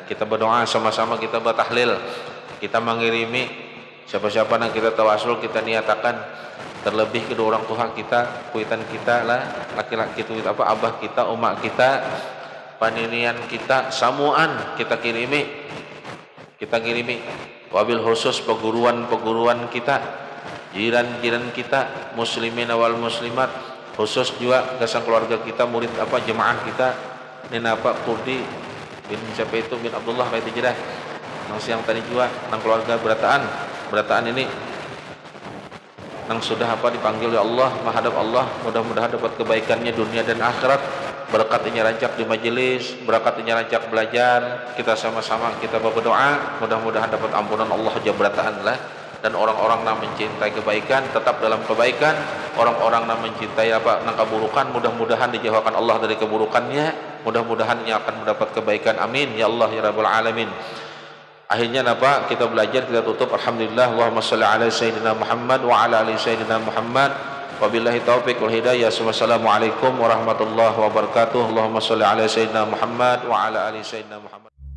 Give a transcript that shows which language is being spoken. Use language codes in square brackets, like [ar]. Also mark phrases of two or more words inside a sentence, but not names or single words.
[id] Kita berdoa sama-sama, kita bertahlil, kita mengirimi siapa-siapa yang kita tawasul, kita niatakan, terlebih kedua orang tua kita, [bjn] kuitan kita lah, [id] laki-laki itu apa, [bjn] abah kita, umak kita, paninian kita, samuan kita kirimi, [ar] وبالخصوص [id] peguruan kita, jiran kita, muslimin awal muslimat, khusus juga kesan keluarga kita, murid apa, jemaah kita, nina apa, Kurdi bin siapa itu, bin Abdullah kayak itu dah. Nang siang tadi juga nang keluarga berataan ini nang sudah apa dipanggil oleh Allah, menghadap Allah, mudah-mudahan dapat kebaikannya dunia dan akhirat. Berkatnya rancak di majelis, berkatnya rancak belajar, kita sama-sama kita berdoa, mudah-mudahan dapat ampunan Allah [bjn] jabrataan lah. [id] Dan orang-orang yang mencintai kebaikan tetap dalam kebaikan, orang-orang yang mencintai apa nang keburukan, mudah-mudahan dijauhkan Allah dari keburukannya, mudah-mudahan ia akan mendapat kebaikan. [ar] آمين يا الله يا رب العالمين. [id] Akhirnya apa? Kita belajar, kita tutup. [ar] Alhamdulillah. اللهم صل على سيدنا محمد وعلى آل سيدنا محمد. وبالله التوفيق والهداية. والسلام عليكم ورحمة الله وبركاته. اللهم صل على سيدنا محمد وعلى آل سيدنا محمد.